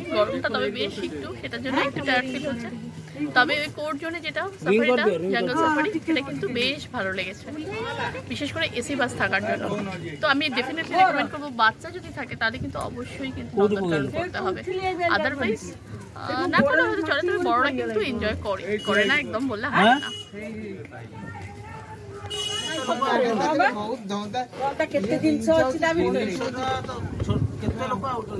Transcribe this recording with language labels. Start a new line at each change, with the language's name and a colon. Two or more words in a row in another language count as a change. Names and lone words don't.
Bangla: গরমটা তবে বেশ একটু, সেটার জন্য একটু
English: tired feel
Bangla: হচ্ছে। তবে ওই কোর্ট জোনে যেটা সাফারিটা, জঙ্গল সাফারি, সেটা কিন্তু বেশ ভালো লেগেছে, বিশেষ করে
English: AC bus
Bangla: থাকার জন্য। তো আমি
English: definitely recommend
Bangla: করবো, বাচ্চা যদি থাকে তাহলে কিন্তু অবশ্যই কিন্তু নন্দনকানন করতে হবে। আদারওয়াইজ না করলে হয়তো চলে, তবে বড়রা কিন্তু এনজয় করে না একদম বললে হয় না।
Odia: କେତେ ଜିନିଷ ଅଛି ତା ଭିତରେ। କେତେ ଲୋକ ଆଉଛନ୍ତି?